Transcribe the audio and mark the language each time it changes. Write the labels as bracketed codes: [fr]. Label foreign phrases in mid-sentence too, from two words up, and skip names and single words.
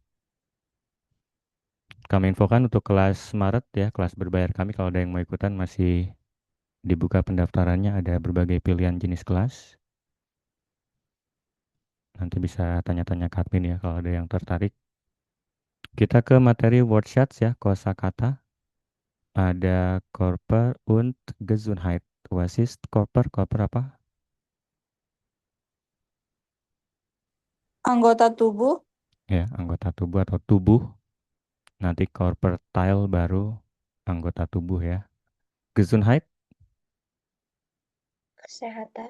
[id] Kami infokan untuk kelas Maret ya, kelas berbayar kami kalau ada yang mau ikutan masih dibuka pendaftarannya, ada berbagai pilihan jenis kelas. Nanti bisa tanya-tanya ke admin ya kalau ada yang tertarik. Kita ke materi wordshots ya, kosakata. [de] Ada Körper und Gesundheit. Was ist Körper? Körper apa? [id] Anggota tubuh, Ya, anggota tubuh atau tubuh. Nanti Körperteil baru anggota tubuh ya. Gesundheit, kesehatan.